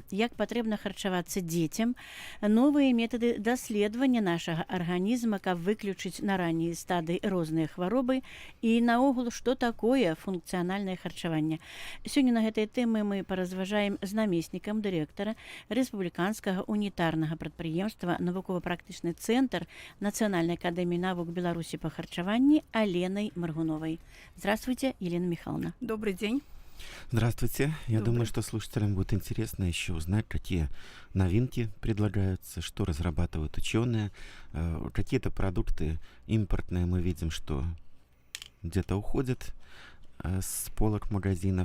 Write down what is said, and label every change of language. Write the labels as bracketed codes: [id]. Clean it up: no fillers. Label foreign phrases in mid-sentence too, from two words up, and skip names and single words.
[be] Як патрэбна харчавацца дзецям, новыя метады даследавання нашага арганізма, каб выключыць на раннія стадыі розныя хваробы і наогул, што такое функцыянальнае харчаванне. Сёння на гэтай тэмы мы паразважаем з намеснікам дырэктара рэспубліканскага унітарнага прадпрыемства навукова-практычны цэнтр [ru] Национальной академии наук Беларуси по харчеванию [be] Аленой Моргуновой. [ru] Здравствуйте, Елена Михайловна. Добрый день. Здравствуйте. Я думаю, что слушателям будет интересно еще узнать, какие новинки предлагаются, что разрабатывают ученые. Какие-то продукты импортные мы видим, что где-то уходят с полок магазинов.